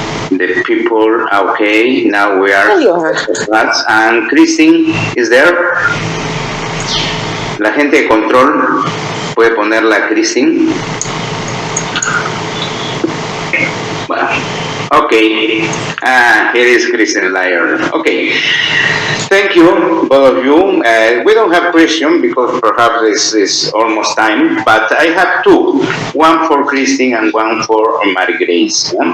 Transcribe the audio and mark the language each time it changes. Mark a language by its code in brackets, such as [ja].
[en] The people, okay, now we are. There you are. And Christine is there. [es] La gente de control puede ponerla a Christine. Bueno. [en] Okay, here is Christine Lyer. Okay, thank you, both of you. We don't have question because perhaps it's almost time, but I have two, one for Christine and one for Mary Grace.